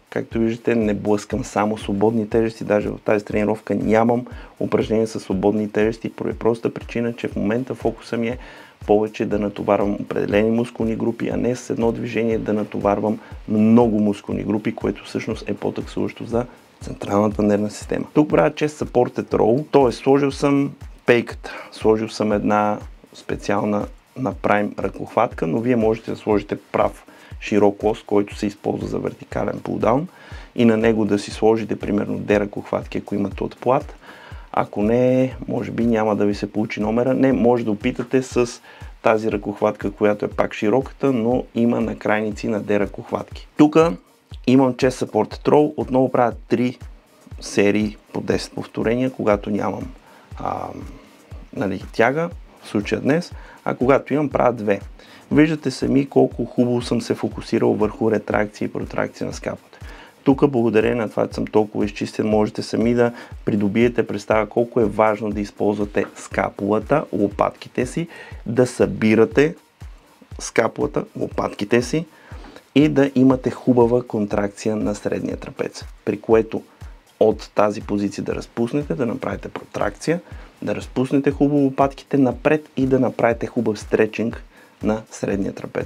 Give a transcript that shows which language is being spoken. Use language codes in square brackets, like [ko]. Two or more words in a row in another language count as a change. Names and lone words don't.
[bg] Както виждате, не блъскам само свободни тежести, даже в тази тренировка нямам упражнение с свободни тежести, по проста причина, че в момента фокуса ми е повече да натоварвам определени мускулни групи, а не с едно движение да натоварвам много мускулни групи, което всъщност е по-таксуващо за централната нервна система. Тук правя [en] chest supported row, [bg] т.е. сложил съм пейката, сложил съм една специална на прайм ръкохватка, но вие можете да сложите прав широк лост, който се използва за вертикален пулдаун и на него да си сложите примерно 2 ръкохватки, ако имате отплат. Ако не, може би няма да ви се получи номера. Не, може да опитате с тази ръкохватка, която е пак широката, но има накрайници на 2 ръкохватки. Тук имам [en] chest supported row, [bg] отново правя 3 серии по 10 повторения, когато нямам тяга, в случая днес, а когато имам, правя 2. Виждате сами колко хубаво съм се фокусирал върху ретракция и протракция на скапата. Тук, благодарение на това, че съм толкова изчистен, можете сами да придобиете представа колко е важно да използвате скапулата, лопатките си, да събирате скапулата, лопатките си и да имате хубава контракция на средния трапец, при което от тази позиция да разпуснете, да направите протракция, да разпуснете хубаво лопатките напред и да направите хубав стречинг на средния трапец.